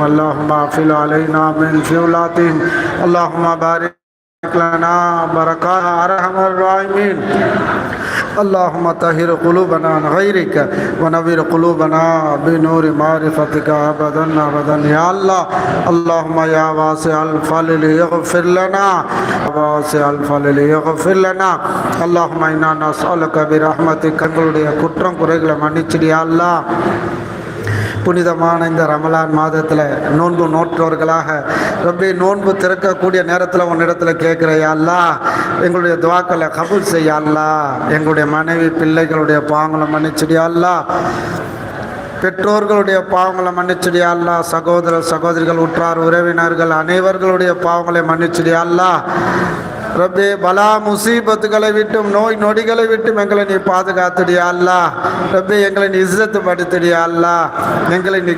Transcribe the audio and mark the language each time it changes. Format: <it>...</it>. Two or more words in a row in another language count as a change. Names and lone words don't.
<ar>اللهم اغفر علينا من فيولاتهم اللهم بارك لنا بركات أرحم الراحمين اللهم طهر قلوبنا عن غيرك ونور قلوبنا بنور معرفتك أبدا أبدا يا الله اللهم يا واسع الفضل اغفر لنا واسع الفضل اغفر لنا اللهم إنا نسألك برحمتك</ar> <ta>எங்களுடைய குற்றம் குறைகளை மன்னிச்சிடு யா அல்லாஹ் புனிதமான இந்த ரமலான் மாதத்தில் நோன்பு நோற்றவர்களாக ரப்பே நோன்பு திறக்கக்கூடிய நேரத்தில் உன்னிடத்தில் கேட்குறையா அல்லாஹ் எங்களுடைய துவாக்களை கபூல் செய்ய அல்லாஹ் எங்களுடைய மனைவி பிள்ளைகளுடைய பாவங்களை மன்னிச்சிடியா அல்லாஹ் பெற்றோர்களுடைய பாவங்களை மன்னிச்சிடியா அல்லாஹ் சகோதர சகோதரிகள் உற்றார் உறவினர்கள் அனைவர்களுடைய பாவங்களை மன்னிச்சிடியா அல்லாஹ் ரப்பே பலா முசீபத்துகளை விட்டும் நோய் நொடிகளை விட்டும் எங்களை நீ பாதுகாத்துடியா அல்லாஹ் ரப்பே எங்களை நீ இஸ்ஸத்து படுத்துடியா அல்லாஹ் எங்களை நீ</ta>